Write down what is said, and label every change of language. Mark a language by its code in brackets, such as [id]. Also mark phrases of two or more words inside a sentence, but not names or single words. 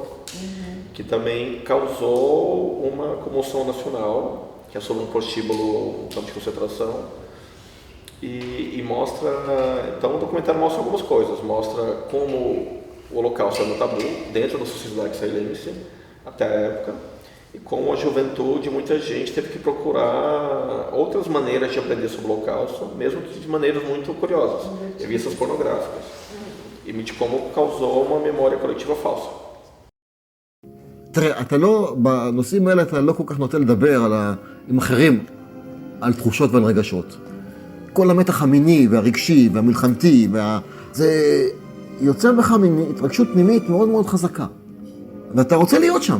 [pt] que também causou uma comoção nacional, que é sobre um prostíbulo, um campo de concentração, e mostra, então o documentário mostra algumas coisas, mostra como o Holocausto era um tabu dentro da sociedade israelense até a época, e como a juventude, muita gente teve que procurar outras maneiras de aprender sobre o Holocausto, mesmo que de maneiras muito curiosas, revistas pornográficas, e de como causou uma memória coletiva falsa. [he] תראה, בנושאים האלה אתה לא כל כך נוטה לדבר עם אחרים על תחושות ועל רגשות. כל המתח המיני והרגשי והמלחמתי, זה יוצר בך התרגשות פנימית מאוד מאוד חזקה. ואתה רוצה להיות שם.